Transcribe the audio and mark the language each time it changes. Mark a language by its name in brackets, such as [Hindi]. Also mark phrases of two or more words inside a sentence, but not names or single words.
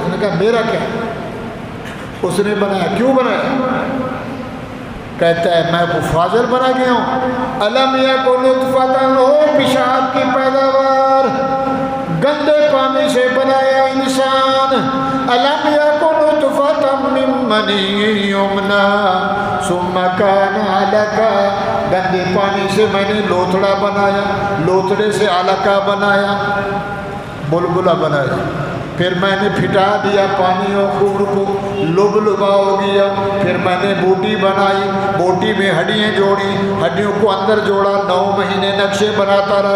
[Urdu] اس نے کہا میرا کیا، اس نے بنایا، کیوں بنایا؟ کہتا ہے میں کو فاضل بنا گیا ہوں۔ [Arabic] الم یک نطفۃ، [Urdu] ہو پیشاب کی پیداوار، گندے پانی سے بنایا انسان۔ [Arabic] الم یک نطفۃ من منی یمنی ثم کان علقہ، [Urdu] گندے پانی سے میں نے لوتھڑا بنایا، لوتھڑے سے علقہ بنایا، بلبلہ بنایا، پھر میں نے پھٹا دیا پانی اور خون کو، لبلبا ہو گیا، پھر میں نے بوٹی بنائی، بوٹی میں ہڈیاں جوڑی، ہڈیوں کو اندر جوڑا، 9 مہینے نقشے بناتا رہا۔